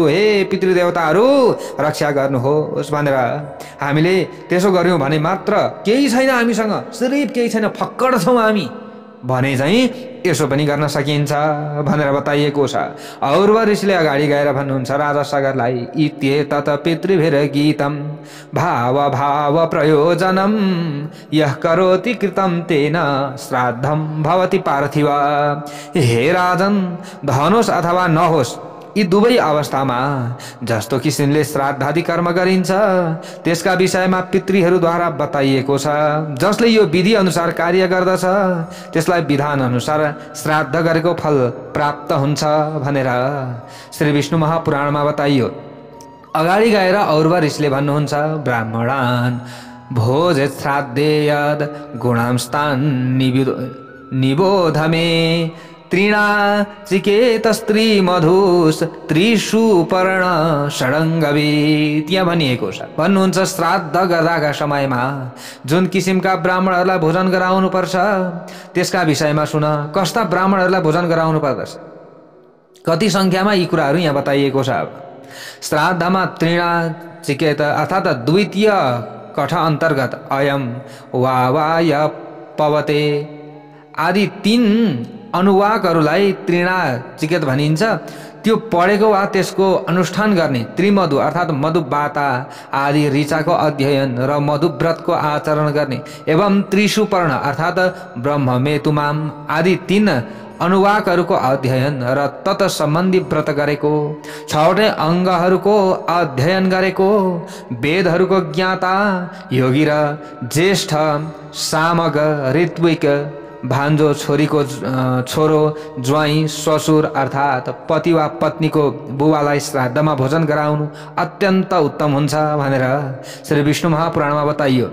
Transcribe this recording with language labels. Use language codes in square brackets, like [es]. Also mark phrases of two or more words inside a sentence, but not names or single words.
[ne] हे पितृदेवताहरू, रक्षा गर्नुहोस् भनेर हामीले त्यसो गर्यौँ भने मात्र केही छैन हामीसँग, सिर्फ केही छैन, फक्कड छौँ हामी भने चाहिँ यसो पनि गर्न सकिन्छ भनेर बताइएको छ। औरवा ऋषिले अगाडि गएर भन्नुहुन्छ राजा सागरलाई, [sa] इत्येतत् पितृभिर गीतम भाव भाव प्रयोजनम यः करोति कृतं तेन श्राद्धम भवति पार्थिव। [ne] हे राजन, धन होस् अथवा नहोस्, यी दुवै अवस्थामा जस्तो किसिमले श्राद्धादि कर्म गरिन्छ त्यसका विषयमा पितृहरूद्वारा बताइएको छ। जसले यो विधि अनुसार कार्य गर्दछ त्यसलाई विधान अनुसार श्राद्ध गरेको फल प्राप्त हुन्छ भनेर श्री विष्णु महापुराणमा बताइयो। अगाडि गएर औरवा ऋषिले भन्नुहुन्छ, [sa] ब्राह्मणान् भोज श्राद्धे यद गुणांस्तान् निबोधमे त्रिणा चिकेत स्त्री मधुस त्रिषु पर्ण षडङ्गवी। [ne] त्यहाँ भनिएको छ, भन्नुहुन्छ श्राद्ध गर्दाका समयमा जुन किसिमका ब्राह्मणहरूलाई भोजन गराउनु पर्छ त्यसका विषयमा सुन। कस्ता ब्राह्मणहरूलाई भोजन गराउनु पर्दछ, कति संख्यामा यी कुराहरू यहाँ बताइएको छ। श्राद्धमा त्रिणा चिकेत अर्थात् द्वितीय कठ अन्तर्गत [sa] अयम वावाय पवते [ne] आदि 3 अनुवाकहरूलाई त्रिणा चिकेत भनिन्छ। त्यो पढेको वा त्यसको अनुष्ठान गर्ने, त्रिमधु अर्थात् मधुबाता आदि ऋचाको अध्ययन र मधुव्रतको आचरण गर्ने, एवं त्रिशुपर्ण अर्थात् ब्रह्ममेतुमाम आदि 3 अनुवाकहरूको अध्ययन र तत् सम्बन्धी व्रत गरेको, 6वटै अङ्गहरूको अध्ययन गरेको, वेदहरूको ज्ञाता, योगी र ज्येष्ठ, सामग, ऋत्विक, भान्जो, छोरीको छोरो, ज्वाइँ, ससुर अर्थात् पति वा पत्नीको बुबालाई श्राद्धमा भोजन गराउनु अत्यन्त उत्तम हुन्छ भनेर श्री विष्णु महापुराणमा बताइयो।